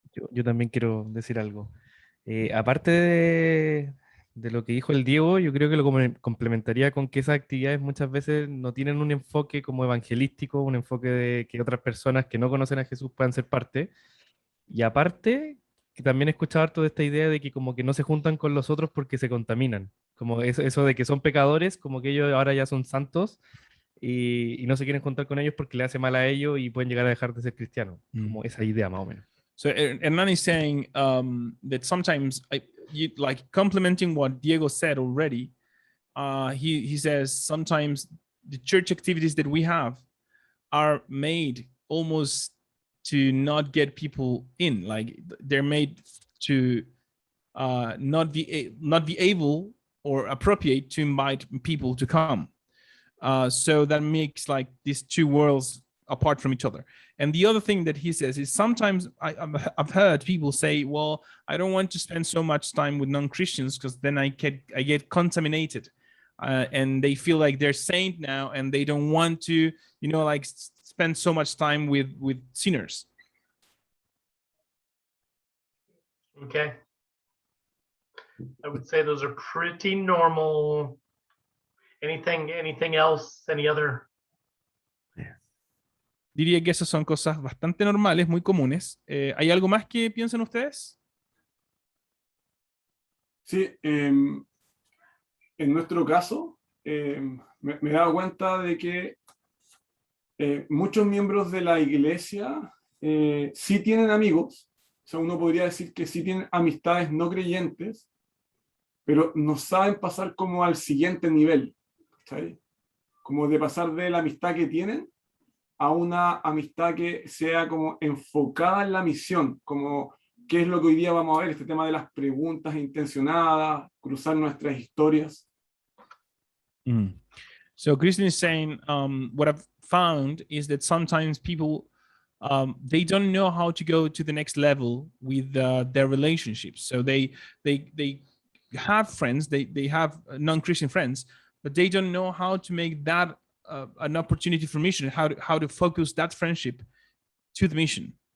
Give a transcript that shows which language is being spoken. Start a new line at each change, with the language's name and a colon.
Spanish: Yo también quiero decir algo. Aparte de lo que dijo el Diego, yo creo que lo complementaría con que esas actividades muchas veces no tienen un enfoque como evangelístico, un enfoque de que otras personas que no conocen a Jesús puedan ser parte. Y aparte, que también he escuchado harto de esta idea de que como que no se juntan con los otros porque se contaminan. Como eso de que son pecadores, como que ellos ahora ya son santos y no se quieren juntar con ellos porque le hace mal a ellos y pueden llegar a dejar de ser cristianos. Como esa idea más o menos.
English: So Hernan is saying that sometimes, like complementing what Diego said already, he says sometimes the church activities that we have are made almost to not get people in. Like they're made to not be able or appropriate to invite people to come. So that makes like these two worlds apart from each other. And the other thing that he says is sometimes I've heard people say, well, I don't want to spend so much time with non-Christians because then I get contaminated. And they feel like they're saint now and they don't want to, like spend so much time with sinners. Okay. I would say those are pretty normal. Anything else? Any other?
Spanish: Diría que esas son cosas bastante normales, muy comunes. ¿Hay algo más que piensen ustedes? Sí, en nuestro caso, me he dado cuenta de que muchos miembros de la iglesia sí tienen amigos, o sea, uno podría decir que sí tienen amistades no creyentes, pero no saben pasar como al siguiente nivel, ¿sí? Como de pasar de la amistad que tienen a una amistad que sea como enfocada en la misión, como qué es lo que hoy día vamos a ver, este tema de las preguntas intencionadas, cruzar nuestras historias.
English: So Christian is saying, what I've found is that sometimes people, they don't know how to go to the next level with their relationships. So they have friends, they have non-Christian friends, but they don't know how to make that an opportunity for mission, how to focus that friendship to the mission.